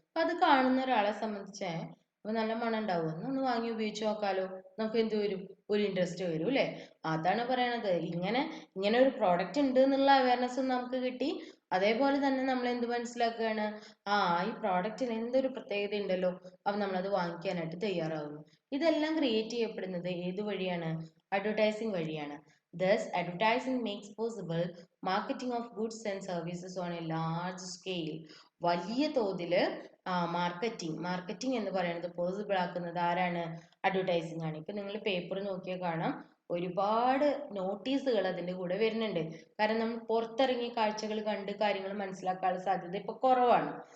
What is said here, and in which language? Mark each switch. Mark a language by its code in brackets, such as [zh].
[ml] അപ്പൊ അത് കാണുന്ന ഒരാളെ സംബന്ധിച്ച് അപ്പൊ നല്ല മണം ഉണ്ടാവും, ഒന്ന് വാങ്ങി ഉപയോഗിച്ച് നോക്കാലോ. നമുക്ക് എന്ത് വരും? ഒരു ഇൻട്രസ്റ്റ് വരും അല്ലെ? അതാണ് പറയണത്. ഇങ്ങനെ ഒരു പ്രോഡക്റ്റ് ഉണ്ട് എന്നുള്ള അവയർനെസ്സും നമുക്ക് കിട്ടി. അതേപോലെ തന്നെ നമ്മൾ എന്ത് മനസ്സിലാക്കുകയാണ്? ഈ പ്രോഡക്റ്റിന് എന്തൊരു പ്രത്യേകത ഉണ്ടല്ലോ, അപ്പൊ നമ്മളത് വാങ്ങിക്കാനായിട്ട് തയ്യാറാവുന്നു. ഇതെല്ലാം ക്രിയേറ്റ് ചെയ്യപ്പെടുന്നത് ഏത് വഴിയാണ്? അഡ്വർടൈസിങ് വഴിയാണ്. [en] Thus, advertising makes possible marketing of goods and services on a large scale. [ml] വലിയ തോതില് മാർക്കറ്റിംഗ് എന്ന് പറയുന്നത് പോസിബിൾ ആക്കുന്നത് ആരാണ്? അഡ്വർടൈസിങ് ആണ്. ഇപ്പൊ നിങ്ങൾ പേപ്പർ നോക്കിയാൽ കാണാം, ഒരുപാട് നോട്ടീസുകൾ അതിൻ്റെ കൂടെ വരുന്നുണ്ട്. കാരണം നമ്മൾ പുറത്തിറങ്ങി കാഴ്ചകൾ കണ്ട് കാര്യങ്ങൾ മനസ്സിലാക്കാനുള്ള സാധ്യത ഇപ്പൊ കുറവാണ്.